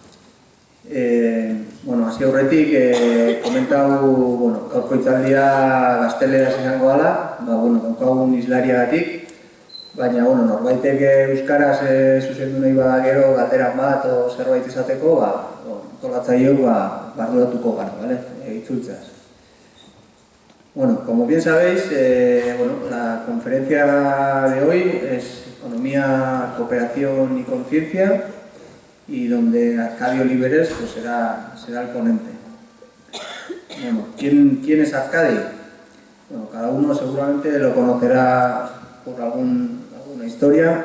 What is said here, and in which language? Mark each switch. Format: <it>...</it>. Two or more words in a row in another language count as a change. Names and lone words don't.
<eu>Bueno, hasi aurretik komentau, bueno, gaurko hitzaldia gazteleraz izango dela, bueno, daukagun islariagatik, baina, bueno, norbaitek euskaraz zuzendu nahi bada gero galderan bat o zerbait esateko, antolatzaileok barduratuko gara, ¿vale? Itzultzeaz.</eu> <es>Bueno, como bien sabéis, bueno, la conferencia de hoy es Economía, Cooperación y Conciencia, y donde Arcadio Oliveres pues, será el ponente. Bueno, ¿quién es Arcadio? Bueno, cada uno seguramente lo conocerá por alguna historia.</es>